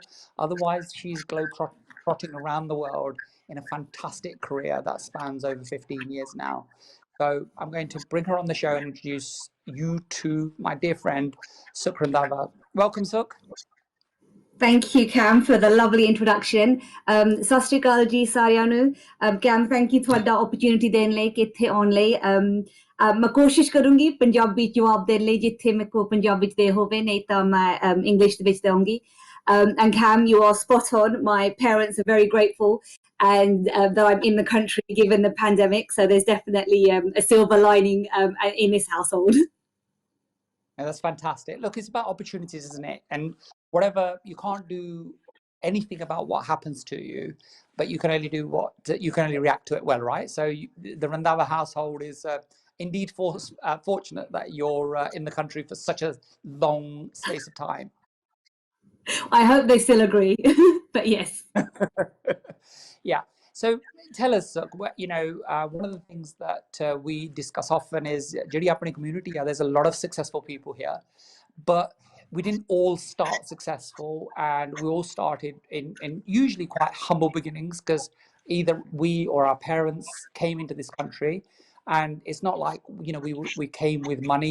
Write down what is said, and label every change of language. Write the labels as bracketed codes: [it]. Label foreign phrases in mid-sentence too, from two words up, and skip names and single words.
[en] Otherwise, she's globe-trotting around the world in a fantastic career that spans over 15 years now. So I'm going to bring her on the show and introduce you to my dear friend, Sukh Randhawa. Welcome, Sukh. Thank you, Kam, for the lovely introduction. [pa] ਸਤ ਸ੍ਰੀ ਅਕਾਲ ਜੀ ਸਾਰਿਆਂ ਨੂੰ. Kam, [en] thank you [pa] ਤੁਹਾਡਾ opportunity ਦੇਣ ਲਈ ਕਿ ਇੱਥੇ ਆਉਣ ਲਈ. ਮੈਂ ਕੋਸ਼ਿਸ਼ ਕਰੂੰਗੀ ਪੰਜਾਬੀ ਜਵਾਬ ਦੇਣ ਲਈ ਜਿੱਥੇ ਮੇਰੇ ਕੋ ਪੰਜਾਬੀ ਚ ਦੇ ਹੋਵੇ, ਨਹੀਂ ਤਾਂ ਮੈਂ English ਦੇ ਵਿੱਚ ਦੇਵਾਂਗੀ. [en] And Kam, you are spot on. My parents are very grateful and that I'm in the country given the pandemic. So there's definitely a silver lining in this household. Yeah, that's fantastic. Look, it's about opportunities, isn't it? And whatever, you can't do anything about what happens to you, but you can only do you can only react to it well, right? So the Randhawa household is indeed fortunate that you're in the country for such a long space of time. I hope they still agree, but yes. Yeah. So tell us, one of the things that we discuss often is [pa] ਜਿਹੜੀ ਆਪਣੀ community ਆ, [en] there's a lot of successful people here, but we didn't all start successful, and we all started in usually quite humble beginnings because either we or our parents came into this country, and it's not like we came with money.